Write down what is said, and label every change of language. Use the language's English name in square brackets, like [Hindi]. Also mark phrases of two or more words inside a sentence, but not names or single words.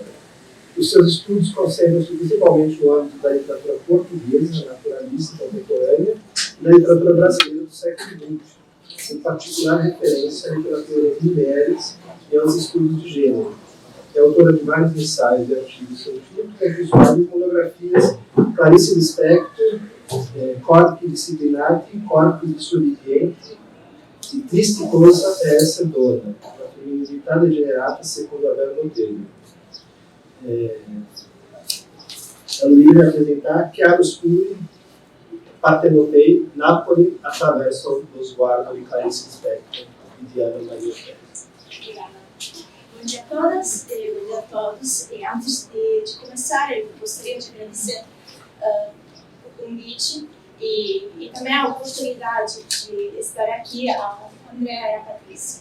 [Portuguese] Os seus estudos concentram-se principalmente no âmbito da literatura portuguesa, naturalista e contemporânea, e da literatura brasileira do século XX, em particular referência à literatura das mulheres e aos estudos de gênero. É autora de vários ensaios e artigos científicos, entre os quais monografias Clarice Lispector, Corpi Disciplinati, Corpi Dissolvienti e Triste Cosa è Essere Donna, la femminilità degenerata secondo Abel Monteiro. A Luísa vai apresentar Chiaroscuri, Partenopei, Napoli, attraverso lo sguardo di Clarice Lispector e di Ana Maria Pérez. Bom dia a todas e bom dia a todos. E antes de começar, eu gostaria de agradecer o convite e também a oportunidade de estar aqui, a Andrea e a Patrícia.